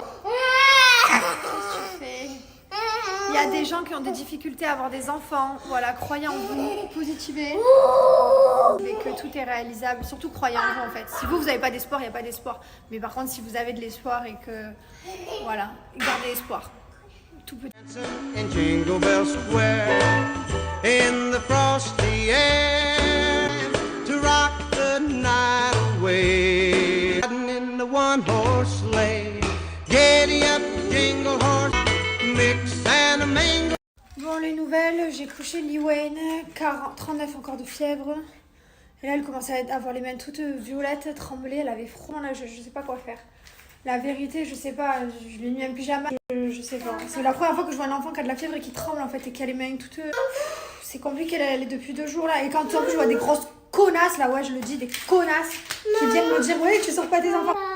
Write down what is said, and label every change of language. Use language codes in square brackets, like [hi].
[fr] Qu'est-ce que tu fais? Il y a des gens qui ont des difficultés à avoir des enfants. Voilà, croyez en vous, positivez. Et que tout est réalisable. Surtout croyez en vous en fait. Si vous n'avez pas d'espoir, il n'y a pas d'espoir. Mais par contre, si vous avez de l'espoir et que... Voilà, gardez espoir. Tout petit. [en] In Jingle Bell Square, in the frosty air, to rock the night away, riding in the one-horse sleigh, giddy up, jingle horse, mix and a mingle. [fr] Bon, les nouvelles, j'ai couché Liwen, 39 encore de fièvre. Et là, elle commençait à avoir les mains toutes violettes, trembler, elle avait froid, là, je sais pas quoi faire. La vérité, je sais pas, je l'ai mis un pyjama, je sais pas. C'est la première fois que je vois un enfant qui a de la fièvre et qui tremble en fait et qui a les mains toutes... C'est compliqué, elle est depuis 2 jours là. Et quand en plus je vois des grosses connasses là, ouais je le dis, des connasses qui viennent me dire ouais tu sors pas tes enfants.